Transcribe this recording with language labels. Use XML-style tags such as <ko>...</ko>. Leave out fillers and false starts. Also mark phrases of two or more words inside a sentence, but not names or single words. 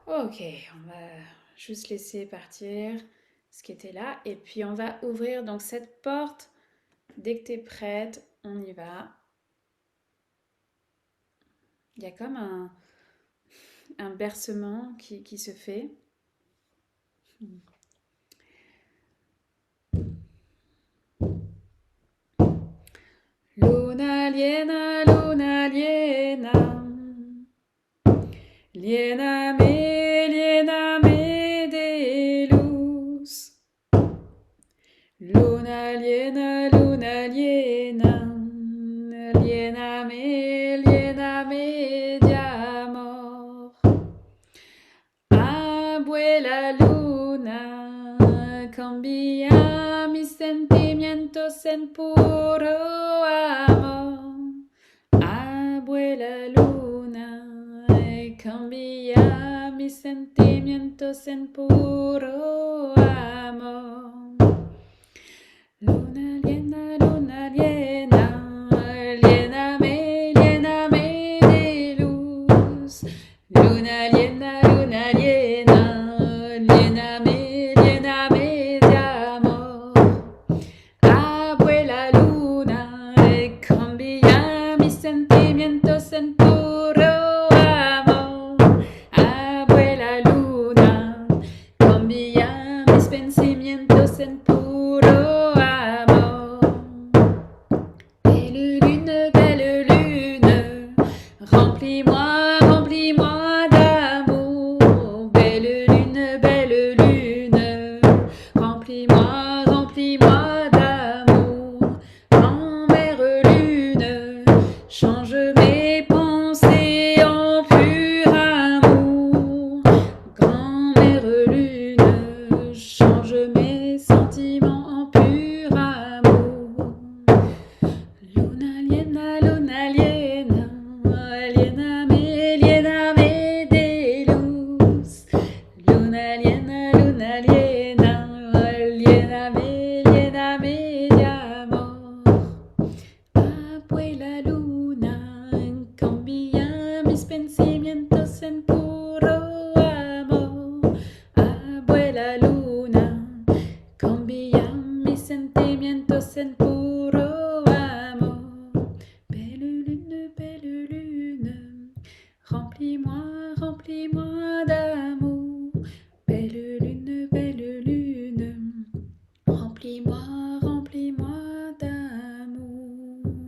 <fr>Ok, on va juste laisser partir ce qui était là. Et puis on va ouvrir donc cette porte. Dès que tu es prête, on y va. Il y a comme un bercement qui se fait.</fr> <es>Luna liena, luna liena. Liena me de luz. Luna liena, liena me de amor. Abuela luna, cambia mis sentimientos en puro amor. Abuela luna, cambia mis sentimientos en puro amor. Luna liena, liena me de luz. Luna liena, liena me de amor. Abuela luna, cambia mis sentimientos en puro amor. Abuela luna, cambia mis pensamientos en puro amor.</es> <fr>Belle lune, remplis-moi, remplis-moi d'amour. Belle lune, remplis-moi, remplis-moi d'amour. Grand-mère lune, change mes pensées en pur amour. Grand-mère lune, change mes sentiments en pur amour.</fr> <es>Luna liena, liena me de luz. Luna liena, liena me de amor. Abuela luna, cambia mis pensamientos en puro amor. Abuela luna, cambia mis sentimientos en puro amor.</es> <fr>Belle lune, remplis-moi, remplis-moi d'amour. Belle lune, remplis-moi, remplis-moi d'amour.</fr>